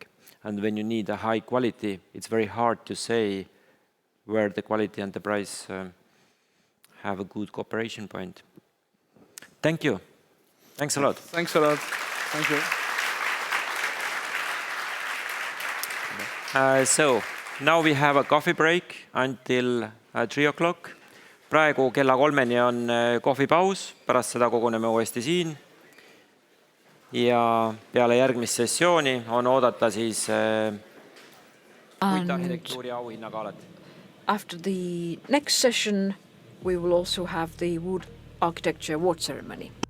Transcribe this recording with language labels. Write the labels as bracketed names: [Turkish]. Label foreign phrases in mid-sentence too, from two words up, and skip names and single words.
[English] And when you need a high quality, it's very hard to say where the quality and the price have a good cooperation point. Thank you. Thanks a lot. Thanks a lot. Thank you. So now we have a coffee break until 3 o'clock. [Estonian] Praegu kella 3-ni on kohvipaus, pärast seda koguneme uuesti siin. Ja peale järgmist sessiooni on oodata siis puitarhitektuuri auhinnagalat. [English] After the next session, we will also have the wood architecture award ceremony.